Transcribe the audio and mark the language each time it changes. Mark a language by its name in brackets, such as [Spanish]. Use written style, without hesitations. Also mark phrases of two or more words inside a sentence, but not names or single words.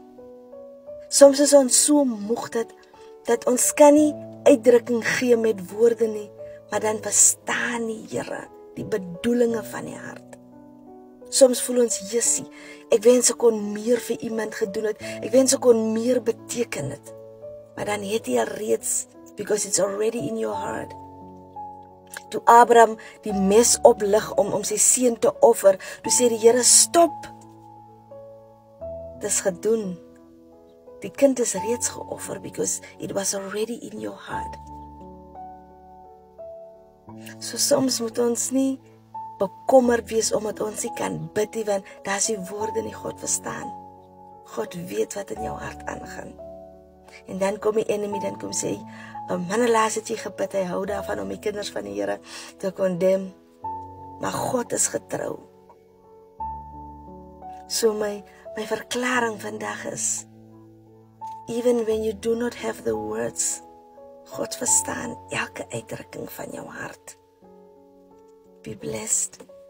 [Afrikaans] Soms is ons so moeg dat ons kan nie uitdrukking gee met woorde nie, maar dan verstaan die Here die bedoelinge van die hart. Soms voel ons, Jessie, ek wens ek kon meer vir iemand gedoen het, ek wens ek kon meer beteken het, maar dan het jy al reeds, [English] because it's already in your heart. [Afrikaans] Toe Abraham die mes oplig om sy seun te offer, toe sê die Here, stop, dis gedoen, die kind is reeds geoffer, [English] because it was already in your heart. [Afrikaans] So soms moet ons nie bekommerd wees omdat ons nie kan bid nie, want daar is die woorde nie, God verstaan. God weet wat in jou hart aangaan. En dan kom die enemy, dan kom sê, Manelaas het jy gebid, hy hou daarvan om die kinders van die Here te condemn. Maar God is getrou. So my verklaring vandag is, [English] even when you do not have the words, [Afrikaans] God verstaan elke uitdrukking van jou hart. [English] Be blessed.